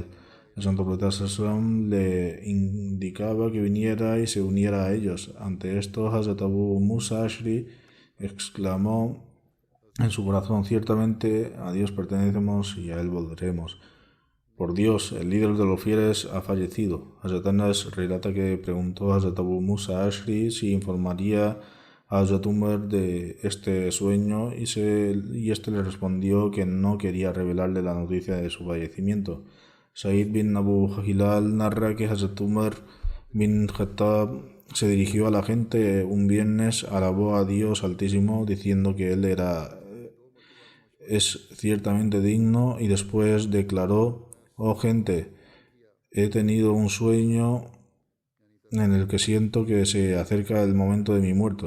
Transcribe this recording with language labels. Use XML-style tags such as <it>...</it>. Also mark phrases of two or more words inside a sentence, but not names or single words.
<es>El santo profeta Sallallahu le indicaba que viniera y se uniera a ellos. Ante esto, Hazrat Abu Musa Ashri exclamó en su corazón: ciertamente a Dios pertenecemos y a Él volveremos. Por Dios, el líder de los fieles ha fallecido. Hazrat Anas relata que preguntó a Hazrat Abu Musa Ashri si informaría a Hazrat Umar de este sueño y este le respondió que no quería revelarle la noticia de su fallecimiento. Said bin Abu Hilal narra que Hazrat Umar bin Khattab se dirigió a la gente un viernes, alabó a Dios Altísimo diciendo que Él es ciertamente digno y después declaró: oh gente, he tenido un sueño en el que siento que se acerca el momento de mi muerte.</es>